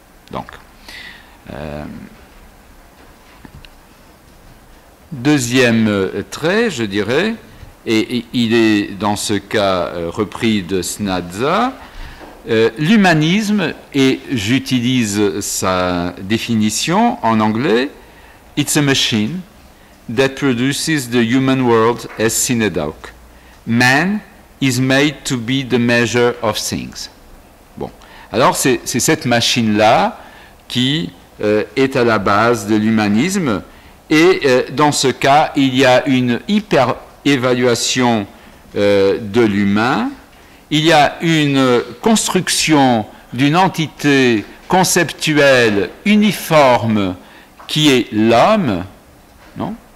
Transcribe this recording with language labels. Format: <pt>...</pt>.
<fr>Donc, deuxième trait, je dirais, et il est dans ce cas repris de Snadza, l'humanisme, et j'utilise sa définition en anglais,</fr> <en>it's a machine that produces the human world as synecdoche. Man is made to be the measure of things.</en> <fr>Bon, alors c'est cette machine-là qui est à la base de l'humanisme, et dans ce cas, il y a une hyper-évaluation de l'humain, il y a une construction d'une entité conceptuelle uniforme qui est l'homme, non?</fr>